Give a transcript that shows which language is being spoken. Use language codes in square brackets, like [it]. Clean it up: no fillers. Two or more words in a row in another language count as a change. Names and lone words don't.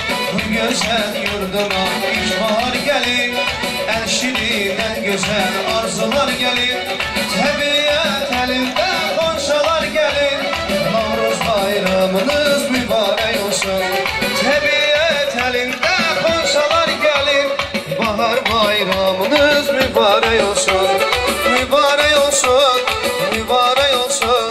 [tr] Bu güzel yurduma ilkbahar gelir, güzel arzular gelir. [az] Təbiət elində qonşalar gelir. Novruz bayramınız mübarək olsun. Təbiət elində qonşalar gelir. Bahar bayramınız mübarək olsun. Mübarək olsun, mübarək olsun.